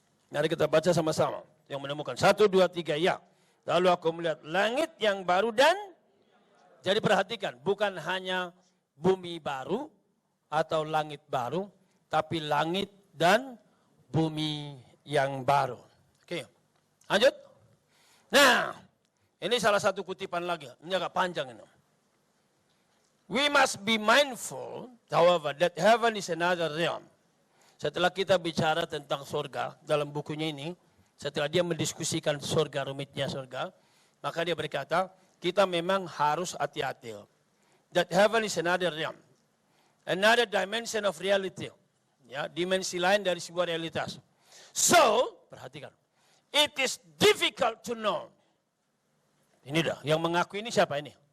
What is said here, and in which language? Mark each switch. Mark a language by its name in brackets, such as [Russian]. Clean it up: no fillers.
[Indonesian] Mari kita baca sama-sama. Yang menemukan. 1, 2, 3, ya. Lalu aku melihat langit yang baru dan, jadi perhatikan, bukan hanya bumi baru atau langit baru, tapi langit dan bumi yang baru. Oke, lanjut. Nah, ini salah satu kutipan lagi. Ini agak panjang ini. [English] We must be mindful, however, that heaven is another realm. [Indonesian] Setelah kita bicara tentang surga dalam bukunya ini, setelah dia mendiskusikan surga, rumitnya surga, maka dia berkata, kita memang harus hati-hati. [English] That heaven is another realm. Another dimension of reality. [Indonesian] Ya, dimensi lain dari sebuah realitas. So, perhatikan. [English] It is difficult to know. [Indonesian] Ini dah, yang mengaku ini siapa ini?